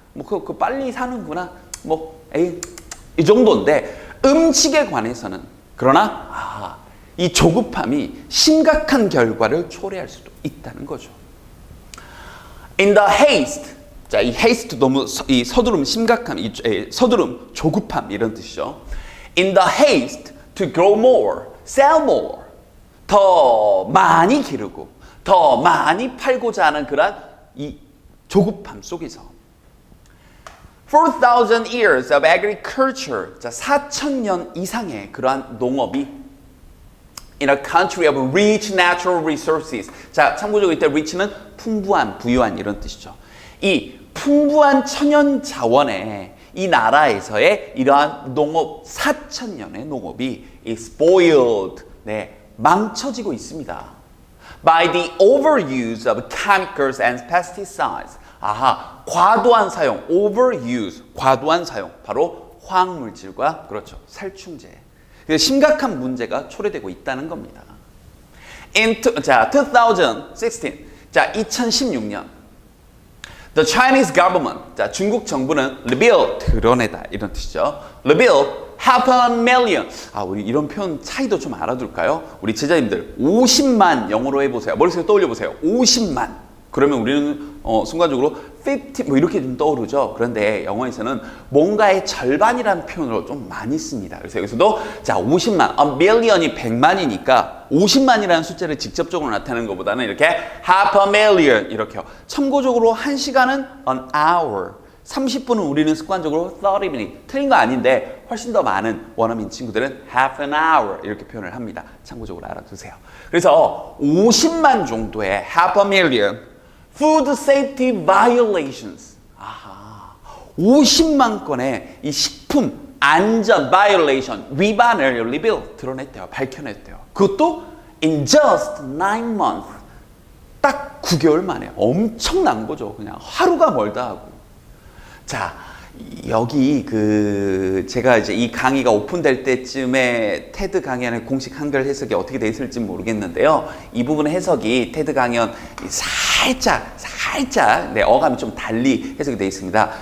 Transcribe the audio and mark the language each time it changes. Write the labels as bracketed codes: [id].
[ko] 뭐 그 빨리 사는구나. 뭐 에이, 이 정도인데 음식에 관해서는 그러나 이 조급함이 심각한 결과를 초래할 수도 있다는 거죠. [en] In the haste. [ko] 자, 이 haste 너무 이 서두름 심각함, 서두름 조급함 이런 뜻이죠. [en] In the haste to grow more, sell more. [ko] 더 많이 기르고 더 많이 팔고자 하는 그런 이 조급함 속에서 [en] 4,000 years of agriculture. [ko] 자, 4,000년 이상의 그러한 농업이 [en] in a country of rich natural resources. [ko] 자, 참고적으로 이때 rich는 풍부한, 부유한 이런 뜻이죠. 이 풍부한 천연 자원에 이 나라에서의 이러한 농업 4,000년의 농업이 spoiled, 네, 망쳐지고 있습니다. [en] By the overuse of chemicals and pesticides. [ko] 아하, 과도한 사용, overuse, 과도한 사용, 바로 화학물질과 그렇죠, 살충제. 심각한 문제가 초래되고 있다는 겁니다. 자, 2016, 자, 2016년, [en] the Chinese government, [ko] 자, 중국 정부는 reveal, 드러내다 이런 뜻이죠. [en] reveal half a million. [ko] 우리 이런 표현 차이도 좀 알아둘까요? 우리 제자님들 50만 영어로 해보세요. 머릿속에 떠올려 보세요. 50만. 그러면 우리는 순간적으로 50 뭐 이렇게 좀 떠오르죠. 그런데 영어에서는 뭔가의 절반이라는 표현으로 좀 많이 씁니다. 그래서 여기서도 자 50만, a million이 100만이니까 50만이라는 숫자를 직접적으로 나타내는 것보다는 이렇게 half a million 이렇게요. 참고적으로 1시간은 an hour, 30분은 우리는 습관적으로 30 minutes. 틀린 거 아닌데 훨씬 더 많은 원어민 친구들은 half an hour 이렇게 표현을 합니다. 참고적으로 알아두세요. 그래서 50만 정도의 [en] half a million Food Safety Violations. [ko] 50만 건의 이 식품 안전 violation, 위반을 reveal, 드러냈대요. 밝혀냈대요. 그것도 [en] in just 9 months. [ko] 딱 9개월 만에. 엄청난 거죠. 그냥 하루가 멀다 하고. 자, 여기 제가 이제 이 강의가 오픈될 때쯤에 테드 강연의 공식 한글 해석이 어떻게 돼 있을지 모르겠는데요. 이 부분 해석이 테드 강연 살짝 네, 어감이 좀 달리 해석이 되어 있습니다.